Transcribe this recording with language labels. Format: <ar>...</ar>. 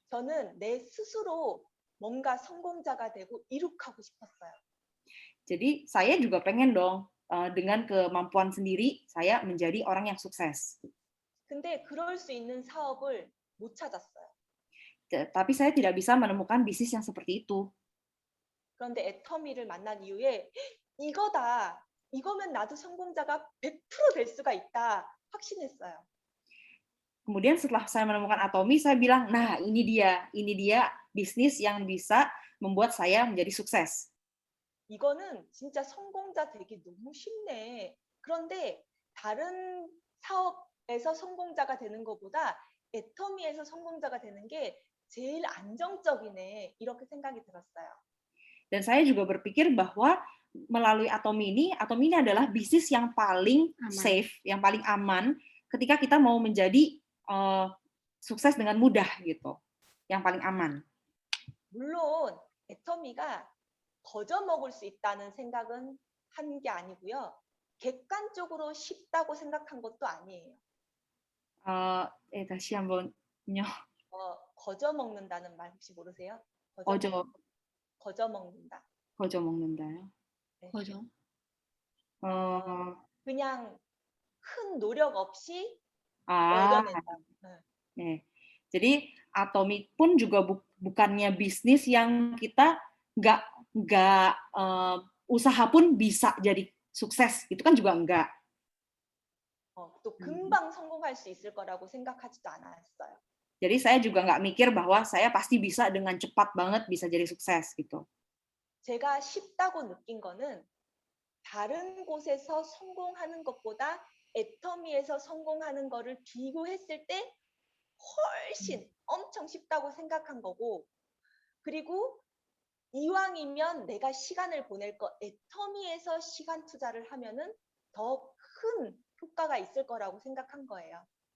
<ko>저는 내 스스로 뭔가 성공자가 되고 이룩하고 싶었어요.</ko> <id>Jadi saya juga pengen dong dengan kemampuan sendiri saya menjadi orang yang sukses.</id> <ko>근데 그럴 수 있는 사업을 못 찾았어요.</ko> <id>Tapi saya tidak bisa menemukan bisnis yang seperti itu.</id> <ko>그런데 애터미를 만난 이후에 이거다. 이거면 나도 성공자가 100% 될 수가 있다. 확신했어요.</ko> <id>Kemudian setelah saya menemukan Atomy, saya bilang, nah ini dia bisnis yang bisa membuat saya menjadi sukses.</id> <ko>이거는 진짜 성공자 되기 너무 쉽네. 그런데 다른 사업에서 성공자가 되는 것보다 애터미에서 성공자가 되는 게 제일 안정적이네. 이렇게 생각이 들었어요.</ko> <id>Dan saya juga berpikir bahwa melalui Atomy ini adalah bisnis yang paling safe, yang paling aman ketika kita mau menjadi sukses dengan mudah gitu, yang paling aman.</id> <ko>물론 애터미가 거저 먹을 수 있다는 생각은 한 게 아니고요. 객관적으로 쉽다고 생각한 것도 아니에요. 다시 한번요. 거저 먹는다는 말 혹시 모르세요? 거저 거저 먹는다. 거저 먹는다요. 네. 거죠. 그냥 큰 노력 없이 Ah, 얻어낸다. 네.</ko> <id>Jadi Atomic pun juga bukannya bisnis yang kita nggak usaha pun bisa jadi sukses, itu kan juga enggak.</id> <ko>또 금방 성공할 수 있을 거라고 생각하지도 않았어요.</ko> <id>Jadi saya juga nggak mikir bahwa saya pasti bisa dengan cepat banget bisa jadi sukses gitu.</id> <ko>제가 쉽다고 느낀 거는 다른 곳에서 성공하는 것보다 애터미에서 성공하는 거를 비교했을 때 훨씬 엄청 쉽다고 생각한 거고, 그리고 이왕이면 내가 시간을 보낼 거 애터미에서 시간 투자를 하면은 더 큰 효과가 있을 거라고 생각한 거예요.</ko>